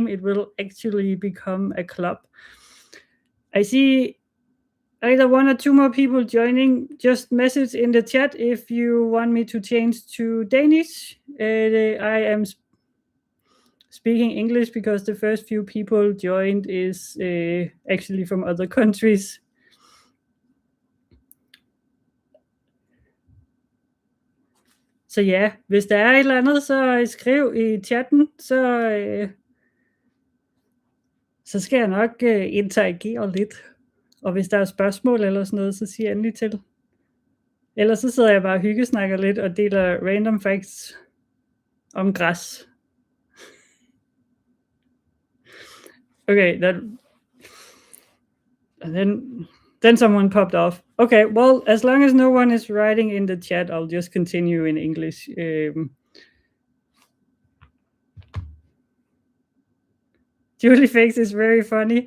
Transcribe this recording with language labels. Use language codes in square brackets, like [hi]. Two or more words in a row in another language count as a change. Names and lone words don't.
[en] It will actually become a club. I see either 1 or 2 more people joining. Just message in the chat if you want me to change to Danish. I am speaking English because the first few people joined is actually from other countries. [da] Så ja, hvis der er et eller andet, så skriv i chatten, så skal jeg nok interagere lidt. Og hvis der er spørgsmål eller sådan noget, så sig endelig til. Ellers så sidder jeg bare og hyggesnakker lidt og deler [en] random facts [da] om græs. [en] Okay, then someone popped off. Okay, well, as long as no one is writing in the chat, I'll just continue in English. Julie thinks it's very funny.